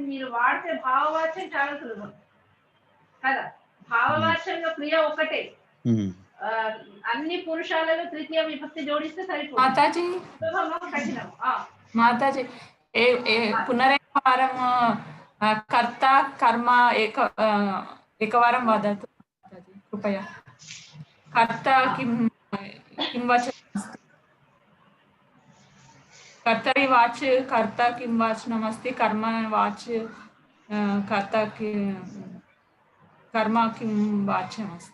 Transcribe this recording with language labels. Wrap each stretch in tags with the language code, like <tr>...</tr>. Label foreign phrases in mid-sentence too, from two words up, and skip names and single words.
<te>మీరు వాడితే భావవాచ్యం చాలా సులభం కదా. భావవాచ్యంలో క్రియ ఒకటే. అన్ని పురుషాలలో తృతీయ విభక్తి జోడిస్తే సరిపోతుంది. మాతాజీ కఠినం.</te> <sa>మాతాజీ పునరేకవారం కర్త కర్మ एकवारं वदतु कृपया. कर्ता किं वचनमस्ति? कर्तरि वाच् कर्ता किं वचनमस्ति? कर्मवाच् कर्ता कर्म किं वाच्यमस्ति?</sa>